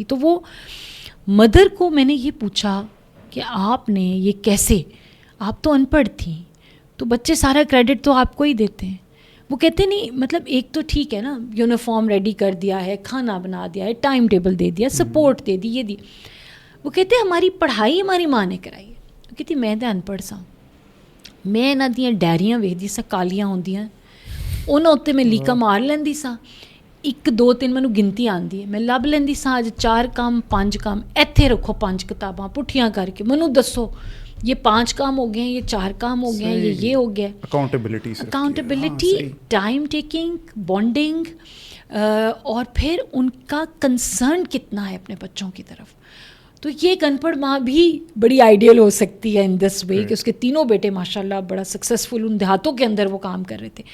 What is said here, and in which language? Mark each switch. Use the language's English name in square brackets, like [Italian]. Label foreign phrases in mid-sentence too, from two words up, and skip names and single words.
[Urdu] تو وہ مدر کو میں نے یہ پوچھا کہ آپ نے یہ کیسے, آپ تو ان پڑھ تھیں, تو بچے سارا کریڈٹ تو آپ کو ہی دیتے ہیں. وہ کہتے نہیں, مطلب ایک تو ٹھیک ہے نا, [English] uniform ready [Urdu] کر دیا ہے, کھانا بنا دیا ہے, [English] time table [Urdu] دے دیا, سپورٹ دے دی, یہ دی. وہ کہتے ہماری پڑھائی ہماری ماں نے کرائی ہے. [Punjabi] وہ کہتی میں تو ان پڑھ سا, میں نہ دیاں ڈائریاں ویکھدی سا کالیاں ہوندیاں, انہاں اتنے میں لیکا مار لیندی سا. 1 2 3 ਮੈਨੂੰ ਗਿਣਤੀ ਆਉਂਦੀ ਹੈ, ਮੈਂ ਲੱਭ ਲੈਂਦੀ ਸਾਂ ਅੱਜ 4 ਕੰਮ 5 ਕੰਮ, ਇੱਥੇ ਰੱਖੋ 5 ਕਿਤਾਬਾਂ ਪੁੱਠੀਆਂ ਕਰਕੇ, ਮੈਨੂੰ ਦੱਸੋ [Urdu] یہ 5 کام ہو گئے ہیں, یہ 4 کام ہو گئے ہیں, یہ ہو گیا. [English] accountability, time taking, bonding, [Urdu] اور پھر ان کا کنسرن کتنا ہے اپنے بچوں کی طرف. تو یہ ایک ان پڑھ ماں بھی بڑی آئیڈیل ہو سکتی ہے [English] in this way [Urdu] کہ اس کے تینوں بیٹے ماشاء اللہ بڑا سکسیزفل ان دیہاتوں کے اندر وہ کام کر رہے تھے.